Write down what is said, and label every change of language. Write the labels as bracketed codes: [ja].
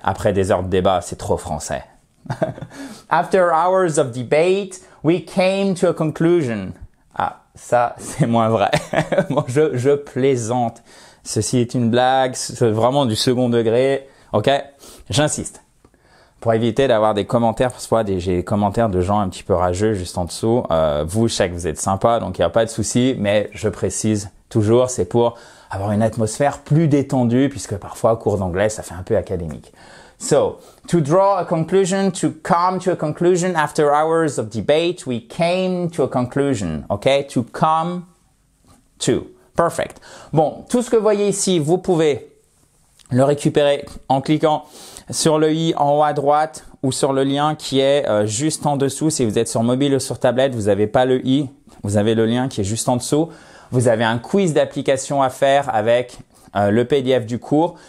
[fr] Après des heures de débat, c'est trop français. [en] After hours of debate, we came to a conclusion. [fr] Ah, ça, c'est moins vrai. Bon, je plaisante. Ceci est une blague, c'est vraiment du second degré. Ok, j'insiste. Pour éviter d'avoir des commentaires, parfois j'ai des commentaires de gens un petit peu rageux juste en dessous. Vous, je sais que vous êtes sympa, donc il n'y a pas de souci, mais je précise toujours, c'est pour avoir une atmosphère plus détendue, puisque parfois, cours d'anglais, ça fait un peu académique. [en] So, to draw a conclusion, to come to a conclusion, after hours of debate, we came to a conclusion, okay? To come to. Perfect. [fr] Bon, tout ce que vous voyez ici, vous pouvez le récupérer en cliquant sur le i en haut à droite ou sur le lien qui est juste en dessous. Si vous êtes sur mobile ou sur tablette, vous n'avez pas le i, vous avez le lien qui est juste en dessous. Vous avez un quiz d'application à faire avec le PDF du cours.